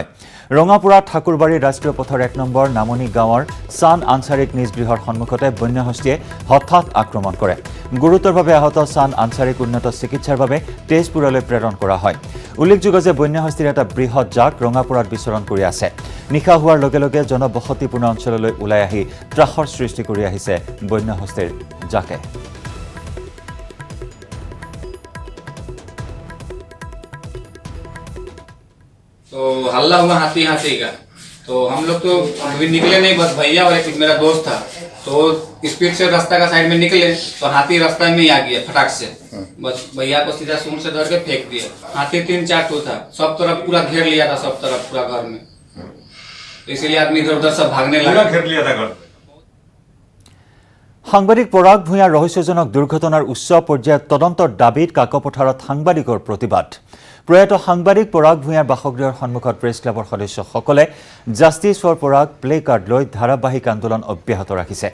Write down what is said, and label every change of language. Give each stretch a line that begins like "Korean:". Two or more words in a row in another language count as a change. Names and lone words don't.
Assamese: ৰঙাপুৰা ঠাকুৰবাৰী ৰাষ্ট্ৰীয় পথৰ 1 নম্বৰ নামনি গাঁৱৰ চান আনচাৰীক নিজ গৃহৰ সন্মুখতে বন্যহস্তীয়ে হঠাৎ আক্ৰমণ কৰে। গুৰুতৰভাৱে আহত চান আনচাৰীক উন্নত চিকিৎসাৰ বাবে তেজপুৰলৈ প্ৰেৰণ কৰা হয়। উল্লেখযোগ্য যে বন্যহস্তীৰ এটা বৃহৎ জাক ৰঙাপুৰত বিচৰণ কৰি আছে। নিশা হোৱাৰ লগে লগে জনবসতিপূৰ্ণ অঞ্চললৈ ওলাই আহি ত্ৰাসৰ সৃষ্টি কৰি আহিছে বন্যহস্তীৰ জাকে।
Hindi: तो हल्ला हुआ हाथी हाथी का, तो हम लोग तो अभी निकले नहीं, बस भैया और एक मेरा दोस्त था, तो स्पीड से रास्ता का साइड में निकले तो हाथी रास्ता में ही आ गया फटाक से। बस भैया को सीधा सूंड से धर के फेंक दिया। हाथी 3-4 ठो था, सब तरफ पूरा घेर लिया था, सब तरफ पूरा घर में, तो इसीलिए आदमी इधर उधर सब भागने लगा, घेर लिया था घर।
Assamese: সাংবাদিক পৰাগ ভূঞাৰ ৰহস্যজনক দুৰ্ঘটনাৰ উচ্চ পৰ্যায়ৰ তদন্তৰ দাবীত কাকপথাৰত সাংবাদিকৰ প্ৰতিবাদ। প্ৰয়াত সাংবাদিক পৰাগ ভূঞাৰ বাসগৃহৰ সন্মুখত প্ৰেছ ক্লাবৰ সদস্যসকলে
English: Justice for Parag play card
Assamese: লৈ ধাৰাবাহিক আন্দোলন অব্যাহত ৰাখিছে।